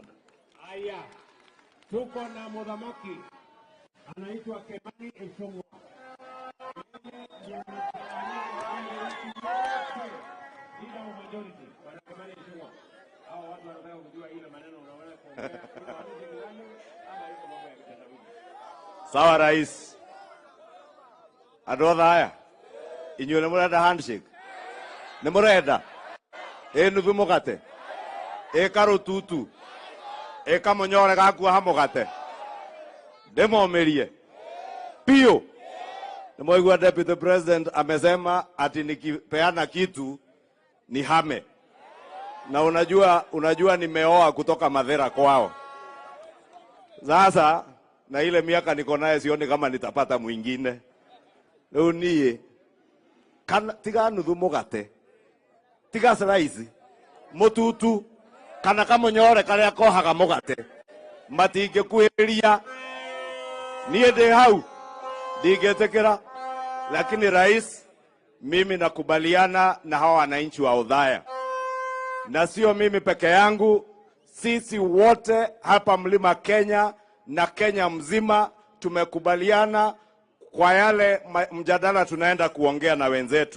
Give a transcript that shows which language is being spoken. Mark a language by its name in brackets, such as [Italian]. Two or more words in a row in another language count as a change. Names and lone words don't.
[Swahili] Haya, tuko na mudhamaki anaitwa Kemani Ichung'Wah. Sawa rais. [Kikuyu] Andũ Othaya, inyuĩ nĩ mũrenda handshake? Nĩ mũrenda? Nuthu mũgate? Karũtutu? Kamũnyore ga kuoha mũgate? Ndĩmomĩrie piũ. [Swahili] Nĩmwaigua Deputy President amesema ati nikipeana kitu ni hame. Na unajua nimeoa kutoka Mathera kwao. Sasa na ile miaka niko naye sioni kama nitapata mwingine. [Kikuyu] Leo niye tiga nuthu mũgate, tiga slice mũtutu kana kamũnyore karĩa kohaga mũgate matingĩkuhĩrĩria. Niĩ ndĩ hau ndingĩtĩkĩra. [Swahili] Lakini rais, mimi nakubaliana na hawa wananchi wa Othaya, na sio mimi peke yangu, sisi wote hapa Mlima Kenya na Kenya mzima tumekubaliana kwa yale mjadala tunaenda kuongea na wenzetu.